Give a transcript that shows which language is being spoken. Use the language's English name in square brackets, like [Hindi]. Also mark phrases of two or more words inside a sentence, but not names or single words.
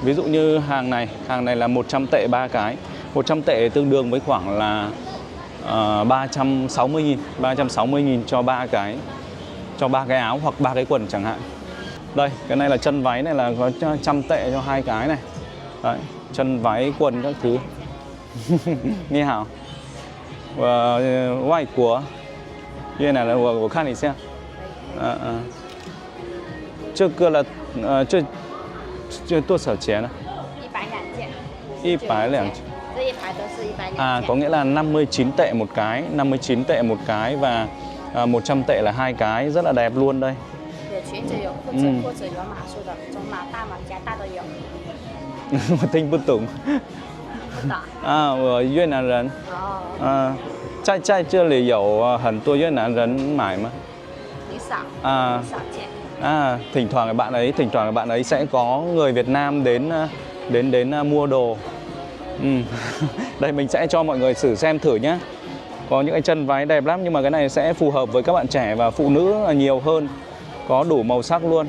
[Vietnamese] Ví dụ như hàng này là 100 tệ 3 cái. 100 tệ tương đương với khoảng là 360.000, 360.000 cho 3 cái, cho 3 cái áo hoặc 3 cái quần chẳng hạn. Đây, cái này là chân váy này là có 100 tệ cho 2 cái này. Đấy, chân váy quần các thứ. Nghe hảo. Và ngoài của đây này là của [Chinese] 看一下。这个了这多少钱呢？120件。这一排都是120件。 có nghĩa là 59 tệ một cái, 59 tệ một cái và 100 tệ là 2 cái, rất là đẹp luôn đây. 有裙子有裤子，裤子有码数的，中码、大码、加大都有。我听不懂。不懂。我越南人。在这里有很多越南人买吗？很少。少见。 [Vietnamese] thỉnh thoảng bạn ấy sẽ có người Việt Nam đến mua đồ. Đây mình sẽ cho mọi người xem thử nhé. Có những cái chân váy đẹp lắm, nhưng mà cái này sẽ phù hợp với các bạn trẻ và phụ nữ là nhiều hơn. Có đủ màu sắc luôn.